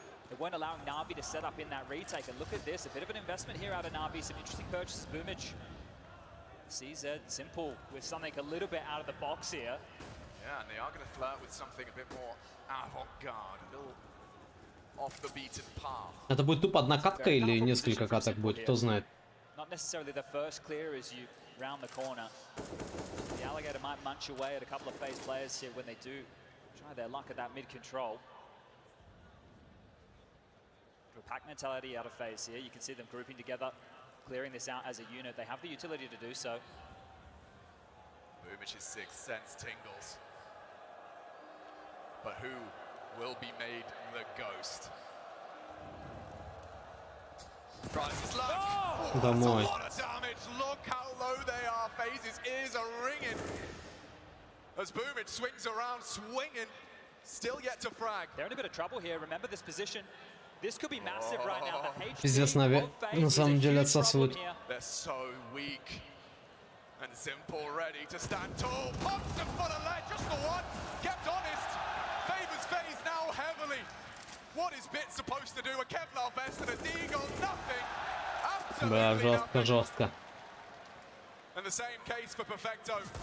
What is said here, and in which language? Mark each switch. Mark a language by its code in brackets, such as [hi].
[en] They weren't allowing NaVi to set up in that retake, and look at this, a bit of an investment here out of NaVi, some interesting purchases. Boomage, CZ, Simple with something a little bit out of the box here. Yeah, and they are going to flirt with something a bit more avant-garde, a little off the beaten path. [ru] Это будет тупо одна катка или несколько каток будет, кто знает. [en] Not necessarily the first clear as you round the corner. The Alligator might munch away at a couple of FaZe players here when they do try their luck at that mid-control. Pack mentality out of FaZe here. You can see them grouping together, clearing this out as a unit. They have the utility to do so. Boomage's sixth sense tingles. But who will be made the ghost? Rises luck. Oh, that's a lot of damage. Look how low they are. FaZe's ears are ringing. As Boomage swings around, swinging. Still yet to frag. They're in a bit of trouble here. Remember this position. This could be massive right now. The [ru] Пиздец, NaVi на самом деле отсасывают. [en] They're so weak. And Simple ready to stand tall. Pumps them full of lead, just the one. Kept honest. Favors FaZe now heavily. What is Bit supposed to do? A Kevlar vest and a Deagle, nothing. [ru] Бля, [en] Absolutely [ru] жестко, жестко. [en] And the same case for Perfecto.